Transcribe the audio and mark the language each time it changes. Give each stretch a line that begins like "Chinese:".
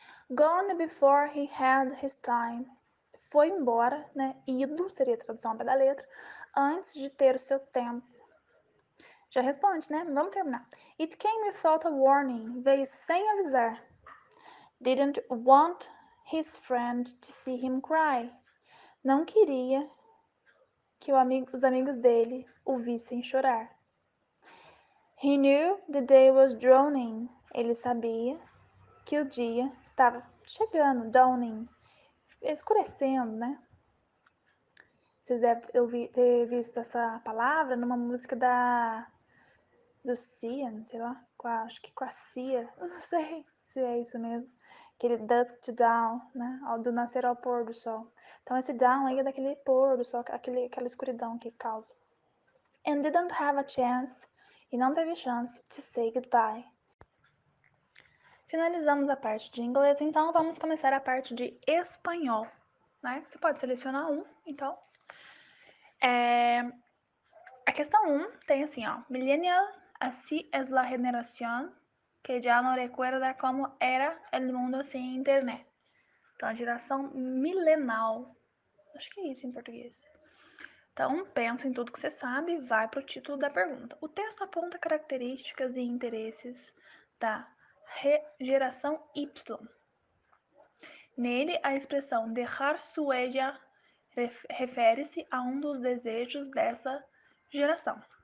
English: Gone before he had his time.
Portuguese: Foi embora, né? Ido, seria a tradução da letra, antes de ter o seu tempo. Já responde, né? Vamos terminar.
English: It came without a warning.
Portuguese: Veio sem avisar.
English: Didn't want his friend to see him cry.
Portuguese: Não queria que os amigos dele o vissem chorar.
English: He knew the day was dawning.
Portuguese: Ele sabia que o dia estava chegando, dawning, escurecendo, né? Vocês devem ter visto essa palavra numa música do Cian, sei lá, acho que com a Cia, eu não sei se é isso mesmo. Aquele
English: dusk to dawn,
Portuguese: né? Do nascer ao pôr do sol. Então esse down aí é daquele pôr do sol, aquela escuridão que causa.
English: And didn't have a chance,
Portuguese: e não teve chance,
English: to say goodbye.
Portuguese: Finalizamos a parte de inglês, então vamos começar a parte de espanhol, né? Você pode selecionar um, então. A questão 1 tem assim, ó.
Spanish: Millennial, así es la generación que ya no recuerda como era el mundo sin internet.
Portuguese: Então, a geração milenal. Acho que é isso em português. Então, pensa em tudo que você sabe e vai para o título da pergunta. O texto aponta características e interesses da geração Y. Nele, a expressão
Spanish: dejar su huella
Portuguese: refere-se a um dos desejos dessa geração.